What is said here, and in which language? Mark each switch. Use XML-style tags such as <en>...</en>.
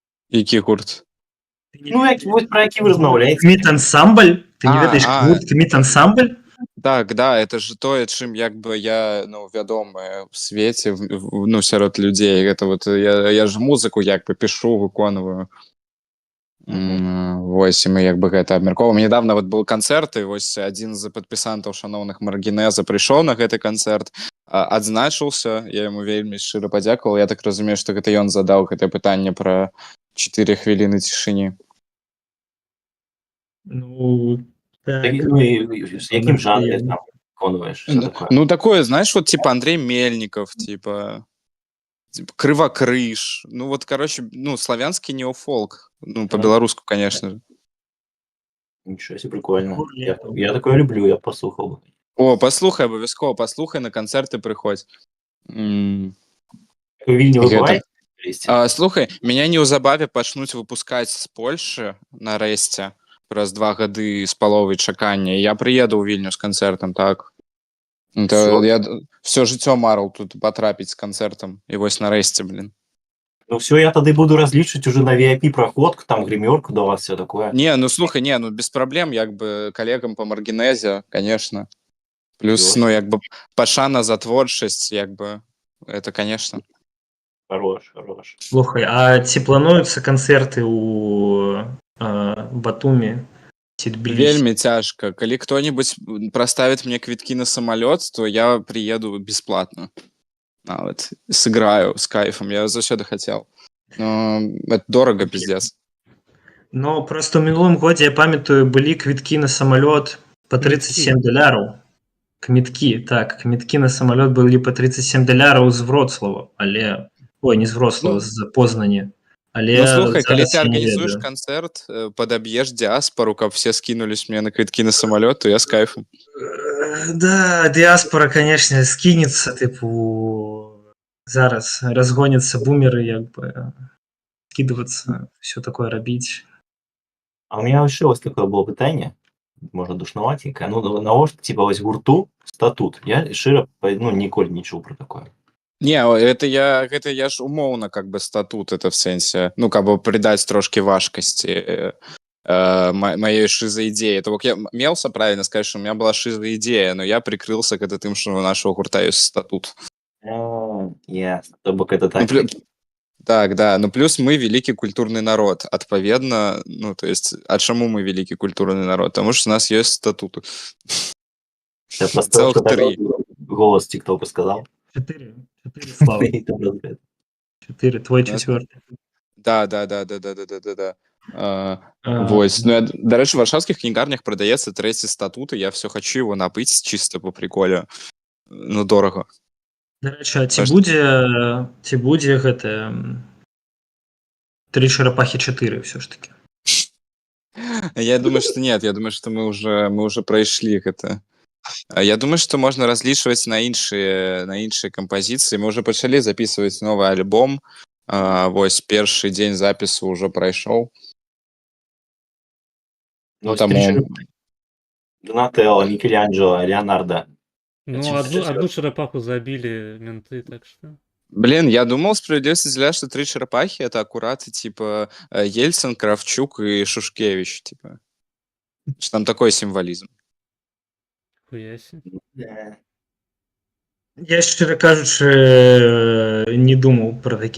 <be>Які гурт? Ну, вось про які вы размаўляеце. Кміт-ансамбль? Ты не ведаеш гурт Кміт-ансамбль? Так, да, это ж тое, чым як бы я, ну, вядомы в свеце, ну, сярод людзей. Гэта вот я ж музыку як бы пішу, выконваю. Вось, і мы як бы гэта абмяркоўваем. Недавно вот был канцэрт, і вось адзін з падпісантаў шаноўных Маргінеза прыйшоў на гэты канцэрт, адзначыўся, я яму вельмі шчыра падзякаваў. Я так разумею, што гэта ён задаў гэтае пытанне пра 4 хвіліны цішыні. Ну, так. Ну, з якім жанре там выконваеш? Що такое?</be> <ru>Ну, такое, знаешь, вот типа Андрей Мельников, типа Кривокрыж. Ну, вот, короче, ну, славянский неофолк. Ну, по-белорусски, конечно же.</ru> <uk>Нічого себе, прикольно. Я такое люблю, я послухав би. О, послухай, обов'язково, послухай, на концерти приходь. У Вільні ви буваєте?</uk> <be>Слухай, меня неўзабаве пачнуць выпускаць з Польшы нарэшце праз 2 гады з паловай чакання. Я прыеду ў Вільню з канцэртам, так. Я все жыццё марыў тут патрапіць з канцэртам. І вось нарэшце, блин. Ну все, я тады буду разлічваць уже на VIP-праход, там гримерку до вас, все такое. Не, ну слухай, не, ну без проблем, як бы калегам по Маргінезе, конечно. Плюс, ну, як бы пашана за творчасць, як бы, это, конечно.</be> <ru>Хорош.</ru> <be>Слухай, а ці плануюцца канцэрты ў Батумі? Вельмі цяжка.</be> <ru>Калі кто-нибудь проставит мне квитки на самолет, то я приеду бесплатно. Вот, сыграю с кайфом. Я заўсёды хотел. Но это дорого, пиздец.</ru> <be>Ну, просто ў мінулым годзе, я памятаю, былі квіткі на самолет по $37. Квіткі на самолет былі по $37 з Вроцлава, але... Ой, не з Вроцлава, з Познані. Але ну, слухай, калі ты я</be> <ru>организуешь концерт, подобьешь диаспору, каб все скинулись мне на квитки на самолет, то я с кайфом. Да, диаспора, конечно, скинется, типу, зараз разгонятся бумеры, як бы, скидываться, все такое рабіць. А у меня еще ось такое было пытанне, можа душноватенькое.</ru> <be>Ну, навошта, типа, ось гурту статут. Я шчыра, ну, ніколі не чуў про такое.</be> <ru>Не, это я ж умоўна как бы статут, это в сэнсе, ну, как бы придаць трошки важкасці моей шизоидеи. Это вот я мелся правильно сказать, что у меня была шизоидея, но я прикрылся к тым, что у нашего гурта есть статут.</ru> <be>Ясно, то бок это так.</be> <ru>Так, да, ну плюс мы великий культурный народ, адпаведна, ну, то есть, а чаму мы великий культурный народ? Потому что у нас есть статуты. Я просто голос ТикТока сказал. 4 слава. 4, твой 4.</ru> <be>Да. Вось. Ну, до рэчы, в варшаўскіх кнігарнях прадаецца 3 статут, і я все хочу его набыць чисто по приколе.</be> <ru>Ну, дорого.</ru> <be>До рэчы, а ці будзе гэта 3 чарапахи 4 все ж таки?</be> <ru>Я думаю, что нет. Я думаю, что мы уже пройшли гэта. Я думаю, что можно разлічваць на іншыя кампазіцыі. Мы уже пачалі записывать новый альбом.</ru> <be>Вось першы дзень запісу ўжо прайшоў. Ну, таму...</be> <ru>Донателло, Микеланджело, Леонардо. Ну, одну черепаху забили менты, так что... Блин, я думал, справедливости взяла, что 3 черепахи — это аккурат, типа, Ельцин, Кравчук и Шушкевич, типа. Что там такой символизм. Ніхуясі.</ru> <be>Я, шчыра кажучы, не думаў пра такі</be>